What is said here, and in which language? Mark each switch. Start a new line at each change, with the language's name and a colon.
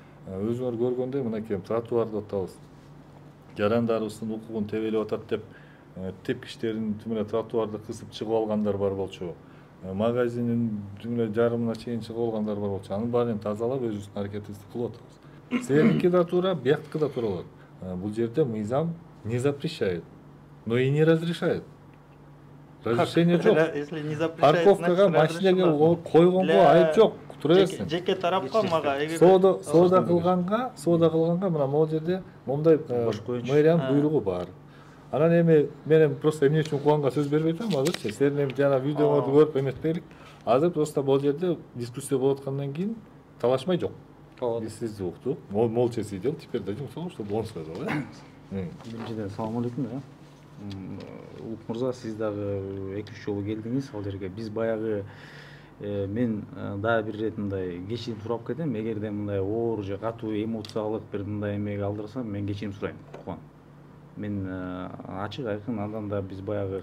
Kyrgyz: Өзүңөр көргөндөй мынакей тротуар деп атабыз. Жарандарыбыздын укугун тебелеп атат деп тепкичтерин түмүнө тротуарды кысып чыгып алгандар бар болчу. Магазиндин түмүнө жарымына чейин чыгып алгандар бар болчу. Анын баарын тазалап өзүбүздүн аракетибизди кылып атабыз. Силердики да туура, бияктыкы да туура болот. Бул жерде мыйзам
Russian: не запрещает, но и не разрешает.
Kyrgyz: Разрешение жок.
Russian: Если не запрещает,
Kyrgyz: парковкага машинеге койгонго айып жок. Тура берсин. Жеке тарапка мага соода кылганга мына могул жерде мондай мэриянын буйругу бар. Анан эми мен просто эмне үчүн Кубанга сөз бербей атам азырчы. Силердин эми жана видеоңорду көрүп эметпейлик. Азыр просто бул жерде дискуссия болуп аткандан кийин талашмай жок. Биз сизди уктук.
Russian: Молча сидел, теперь дадим слово, чтобы он сказал, да?
Kyrgyz: Биринчиден салам алейкум да. Улук мырза, сиз дагы 2-3 жолу келдиңиз ал жерге. Биз баягы мен дагы бир ирет мындай кечирим сурап кетем. Эгерде мындай оор же катуу эмоциялык бир мындай эмеге алдырсам, мен кечирим сурайм. Кубан. Мен ачык айкын андан да биз баягы